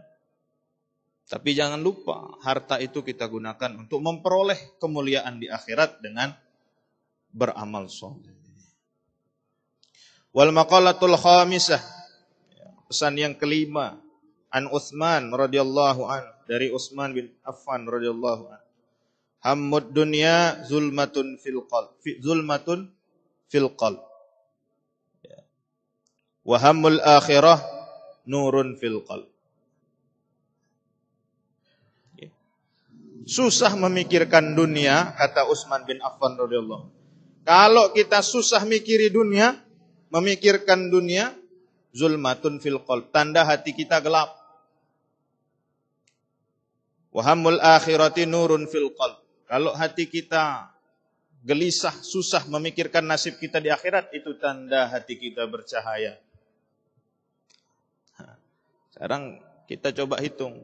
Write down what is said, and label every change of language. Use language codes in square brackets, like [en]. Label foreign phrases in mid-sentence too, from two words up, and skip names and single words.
[id] Tapi jangan lupa harta itu kita gunakan untuk memperoleh kemuliaan di akhirat dengan beramal soleh. [ar] والمقالة الخامسة, [id] pesan yang kelima, [ar] عن عثمان رضي الله عنه, [id] dari Utsman bin Affan [ar] رضي الله عنه. همّ الدنيا ظلمة في القلب، ظلمة في القلب. وهمّ الآخرة نور في القلب. [id] Susah memikirkan dunia, kata Utsman bin Affan radhiyallahu. Kalau kita susah mikiri dunia, memikirkan dunia, [ar] ظلمة في القلب, [id] tanda hati kita gelap. [ar] وهمّ الآخرة نور في القلب. [id] Kalau hati kita gelisah, susah memikirkan nasib kita di akhirat, itu tanda hati kita bercahaya. Sekarang kita coba hitung.